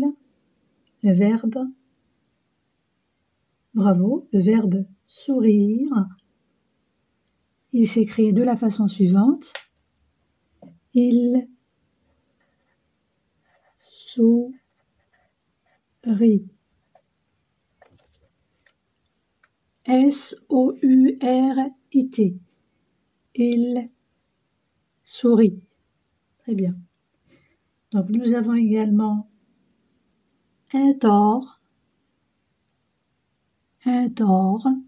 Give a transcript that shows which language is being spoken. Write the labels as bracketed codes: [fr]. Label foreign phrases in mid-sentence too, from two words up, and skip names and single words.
[fr] Le verbe, bravo, le verbe sourire. Il s'écrit de la façon suivante. Il sourit. S-O-U-R-I-T. Il sourit. Très bien. Donc nous avons également un tort. Un tort.